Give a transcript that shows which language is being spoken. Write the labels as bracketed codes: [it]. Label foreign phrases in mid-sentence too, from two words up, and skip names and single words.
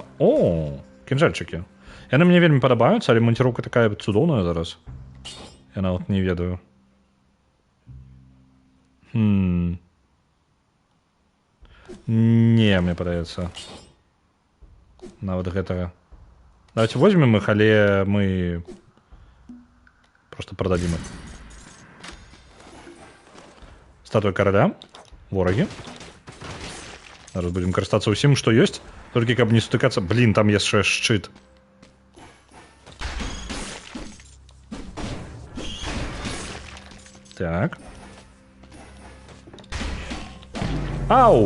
[be] О, кінжальчыкі. Яны мне вельмі падабаюцца, але монціроўка такая цудоўная зараз. Я нават не ведаю. Не, мне падаецца. Нават гэтага. [ru] Давайте возьмем их, але мы просто продадим их. Статуя короля. [be] Вороги. Зараз будем карыстацца ўсім, што ёсць. Толькі каб не сутыкацца. Блин, там яшчэ шчыт. Так. Ау!